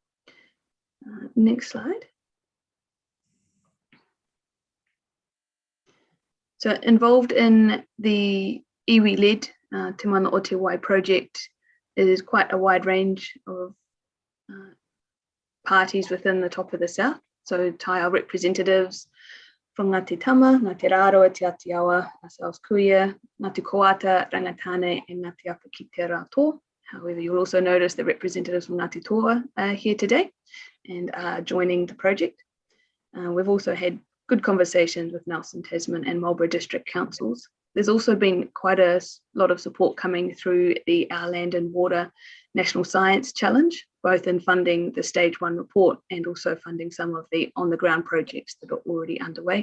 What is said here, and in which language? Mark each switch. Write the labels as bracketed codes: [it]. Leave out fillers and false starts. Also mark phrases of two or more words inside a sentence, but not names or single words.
[en] Next slide. So involved in the iwi-led Te Mana o Te Wai project is quite a wide range of parties within the top of the South. So Tai Ao representatives from Ngāti Tama, Ngāti Rāroa, Te Atiawa, ourselves Kuia, Ngāti Koata, Rangatane and Ngāti Apa ki te Rātō. However, you'll also notice that representatives from Ngāti Toa are here today and are joining the project. We've also had good conversations with Nelson, Tasman and Marlborough District Councils. There's also been quite a lot of support coming through the Our Land and Water National Science Challenge, both in funding the stage 1 report and also funding some of the on-the-ground projects that are already underway.